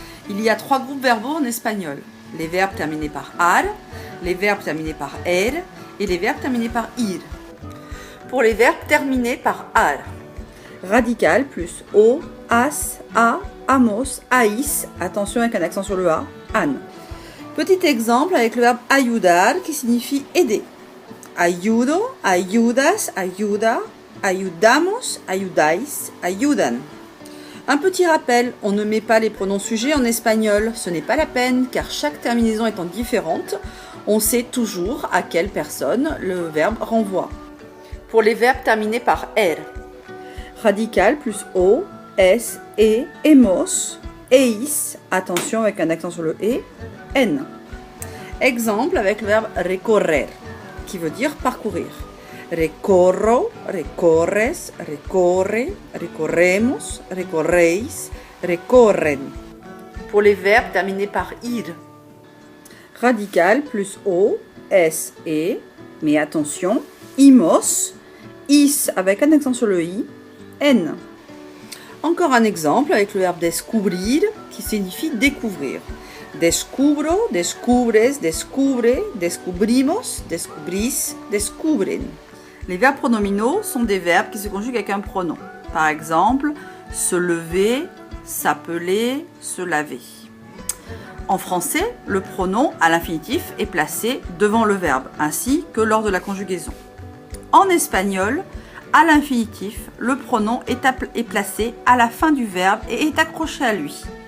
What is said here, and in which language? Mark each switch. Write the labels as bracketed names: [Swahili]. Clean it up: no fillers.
[French] Il y a 3 groupes verbaux en espagnol, les verbes terminés par ar, les verbes terminés par er et les verbes terminés par ir. Pour les verbes terminés par ar, radical plus o, as, a, amos, aïs, attention avec un accent sur le a, an. Petit exemple avec le verbe ayudar qui signifie aider. [Spanish] Ayudo, ayudas, ayuda, ayudamos, ayudais, ayudan. [French] Un petit rappel, on ne met pas les pronoms sujets en espagnol, ce n'est pas la peine car chaque terminaison étant différente, on sait toujours à quelle personne le verbe renvoie. Pour les verbes terminés par er, radical plus o, es, e, emos, eis, attention avec un accent sur le e, n. Exemple avec le verbe recorrer, qui veut dire parcourir. [Spanish] Recorro, recorres, recorre, recorremos, recorreis, recorren. [French] Pour les verbes terminés par ir, radical plus o, s, e, mais attention, imos, is avec un accent sur le i, n. Encore un exemple avec le verbe descubrir qui signifie découvrir. [Spanish] Descubro, descubres, descubre, descubrimos, descubrís, descubren. [French] Les verbes pronominaux sont des verbes qui se conjuguent avec un pronom. Par exemple, se lever, s'appeler, se laver. En français, le pronom à l'infinitif est placé devant le verbe, ainsi que lors de la conjugaison. En espagnol, à l'infinitif, le pronom est placé à la fin du verbe et est accroché à lui.